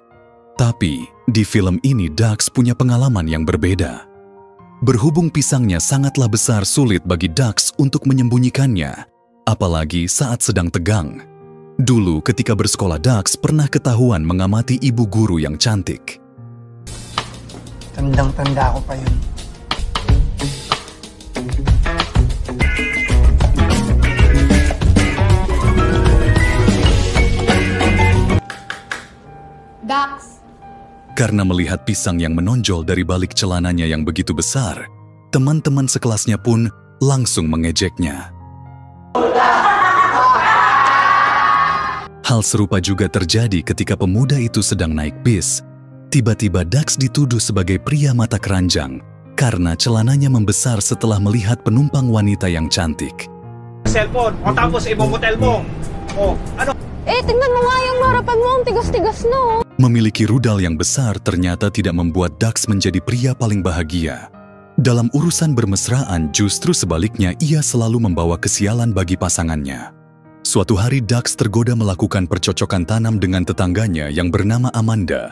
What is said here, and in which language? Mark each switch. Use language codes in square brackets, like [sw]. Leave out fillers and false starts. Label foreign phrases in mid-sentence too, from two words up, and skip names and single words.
[id] Tapi di film ini Dax punya pengalaman yang berbeda. Berhubung pisangnya sangatlah besar, sulit bagi Dax untuk menyembunyikannya, apalagi saat sedang tegang. Dulu ketika bersekolah, Dax pernah ketahuan mengamati ibu guru yang cantik. [tl] Tandang-tanda ko pa yun. Dax! [id] Karena melihat pisang yang menonjol dari balik celananya yang begitu besar, teman-teman sekelasnya pun langsung mengejeknya. Hal serupa juga terjadi ketika pemuda itu sedang naik bis. Tiba-tiba Dax dituduh sebagai pria mata keranjang karena celananya membesar setelah melihat penumpang wanita yang cantik. [tl] Cellphone, o tapos imomotel mo. O, ano? Tingnan mo nga yung harapan mo, ang tigas-tigas no. [id] Memiliki rudal yang besar ternyata tidak membuat Dax menjadi pria paling bahagia. Dalam urusan bermesraan, justru sebaliknya ia selalu membawa kesialan bagi pasangannya. Suatu hari Dax tergoda melakukan percocokan tanam dengan tetangganya yang bernama Amanda.